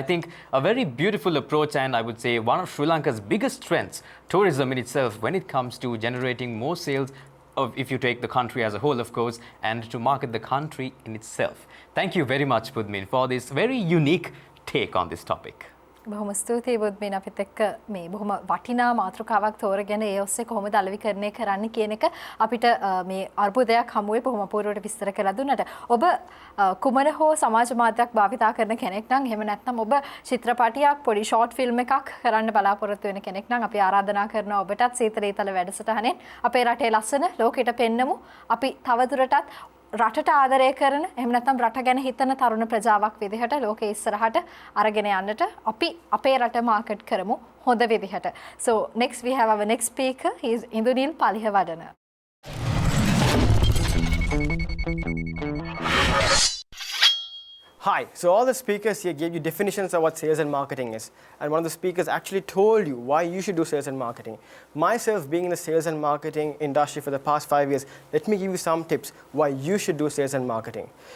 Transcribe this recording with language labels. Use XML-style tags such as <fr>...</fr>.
<en>I think a very beautiful approach, and I would say one of Sri Lanka's biggest strengths, tourism in itself, when it comes to generating more sales, if you take the country as a whole, of course, and to market the country in itself. Thank you very much, Budmin, for this very unique take on this topic.</en> <si>බොහොම ස්තුතියි බුද්මින් අපිත් එක්ක මේ බොහොම වටිනා මාතෘකාවක් තෝරගෙන ඒ ඔස්සේ කොහොමද අලෙවිකරණය කරන්න කියන එක අපිට මේ අර්බුදයක් හමුවේ බොහොම අපූර්වවට විස්තර කරලා දුන්නට ඔබ කුමන හෝ සමාජ මාධ්‍යයක් භාවිතා කරන කෙනෙක් නම් එහෙම නැත්නම් ඔබ චිත්‍රපටයක් පොඩි ෂෝට් ෆිල්ම් එකක් කරන්න බලාපොරොත්තු වෙන කෙනෙක් නම් අපි ආරාධනා කරනවා ඔබටත් සීතල ඊතල වැඩසටහනෙන් අපේ රටේ ලස්සන ලෝකෙට පෙන්නමු අපි තවදුරටත් රටට ආදරය කරන එහෙම නැත්නම් රට ගැන හිතන තරුණ ප්‍රජාවක් විදිහට ලෝකෙ ඉස්සරහට අරගෙන යන්නට අපි අපේ රට මාකට් කරමු හොඳ විදිහට.</si> <en>So next we have our next speaker. He is Indunil Palihawadana. Hi, so all the speakers here gave you definitions of what sales and marketing is. And one of the speakers actually told you why you should do sales and marketing. Myself being in the sales and marketing industry for the past 5 years, let me give you some tips why you should do sales and marketing.</en>